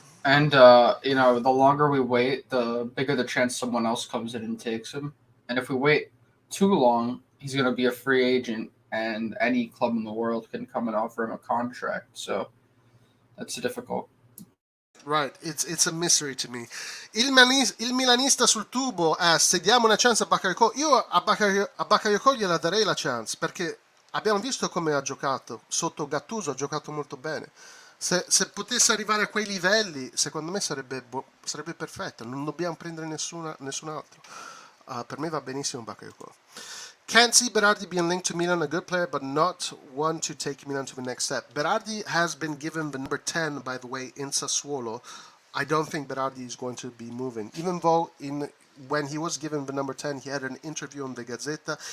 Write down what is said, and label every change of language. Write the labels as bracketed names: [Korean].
[English] And, the longer we wait, the bigger the chance someone else comes in and takes him. And if we wait too long, he's going to be a free agent, and any club in the world can come and offer him a contract. So that's difficult. Right, it's a mystery to me. [Italian] Il milanista sul tubo se diamo una chance a Bakayoko. Io a Bakayoko gliela darei la chance, perché abbiamo visto come ha giocato. Sotto Gattuso ha giocato molto bene. Se potesse arrivare a quei livelli, secondo me sarebbe perfetto. Non dobbiamo prendere nessun altro. Per me va benissimo Bakayoko. [English] Can't see Berardi being linked to Milan, a good player, but not one to take Milan to the next step. Berardi has been given the number 10, by the way, in Sassuolo. I don't think Berardi is going to be moving. Even though when he was given the number 10, he had an interview on the Gazzetta.